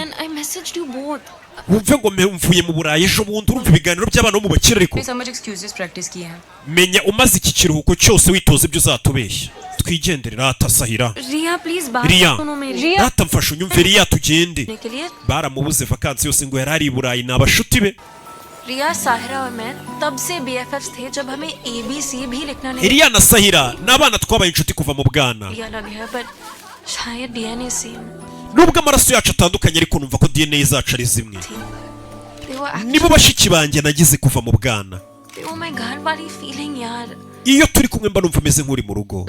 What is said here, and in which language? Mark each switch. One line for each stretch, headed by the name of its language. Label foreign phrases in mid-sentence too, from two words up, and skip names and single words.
Kinyarwanda: Wumve ngo mvuye mu Burayi ejo bundi, urumva ibiganiro by'abana bo mu bakire. Ariko menya umaze iki kiruhuko cyose witoza ibyo uzatubeshya. Twigendere Rata Sahira. Ria Rata mfasha unyumve Ria tugende. Baramubuze vakansi yose ngo yarari i Burayi n'abashuti be.
Hindi: Ria Sahira और मैं तब से BFFs थे जब हमें ABC भी लिखना नहीं.
Kinyarwanda: Ria na Sahira n'abana twabaye inshuti kuva mu bwana.
Hindi: शायद
English: DNA same.
Kinyarwanda: Nubwo amaraso yacu atandukanye ariko numva ko DNA zacu ari zimwe. Nibo bashiki banjye nagize kuva mu bwana. Iyo turi kumwe mba numva meze nk'uri mu rugo.